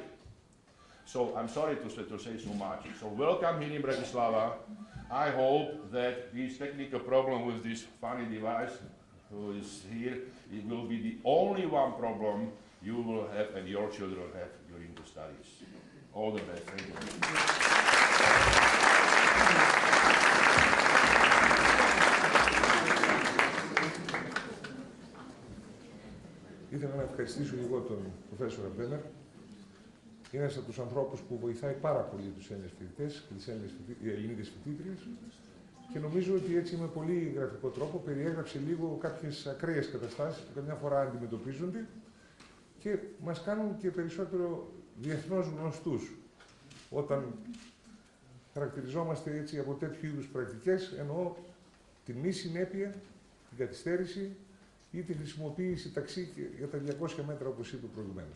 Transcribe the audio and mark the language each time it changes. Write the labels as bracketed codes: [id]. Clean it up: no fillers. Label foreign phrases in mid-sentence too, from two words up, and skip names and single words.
[en] So I'm sorry to say so much. So welcome here in Bratislava. I hope that this technical problem with this funny device who is here, it will be the only one problem you will have and your children have during the studies. All the best. Thank you. [el] Ήθελα να ευχαριστήσω εγώ τον Professor Μπένερ. Είναι ένας από τους ανθρώπους που βοηθάει πάρα πολύ τους Έλληνες φοιτητές και τις Ελληνίδες φοιτήτριες και νομίζω ότι έτσι με πολύ γραφικό τρόπο περιέγραψε λίγο κάποιες ακραίες καταστάσεις που καμιά φορά αντιμετωπίζονται και μας κάνουν και περισσότερο διεθνώς γνωστούς όταν χαρακτηριζόμαστε έτσι από τέτοιου είδους πρακτικές, εννοώ τη μη συνέπεια, την καθυστέρηση ή τη χρησιμοποίηση ταξί για τα 200 μέτρα, όπως είπε προηγουμένως.